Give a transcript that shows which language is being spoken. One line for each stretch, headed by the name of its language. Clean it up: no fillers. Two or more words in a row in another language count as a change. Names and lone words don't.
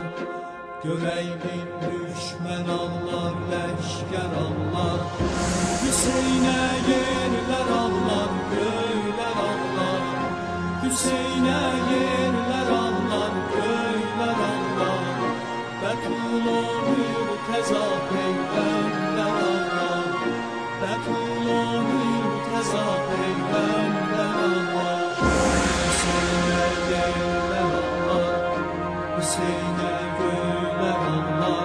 Azerbaijani: Görəydin düşmən ağlar, ləşkər ağlar. Hüseynə yerlər ağlar, göylər ağlar. Hüseynə yerlər ağlar, göylər ağlar. Resul-i Murteza Peygamber ağlar. Resul-i Murteza Peygamber ağlar.
Turkish: Hüseyin'e yerler ağlar, Hüseyin'e göyler ağlar.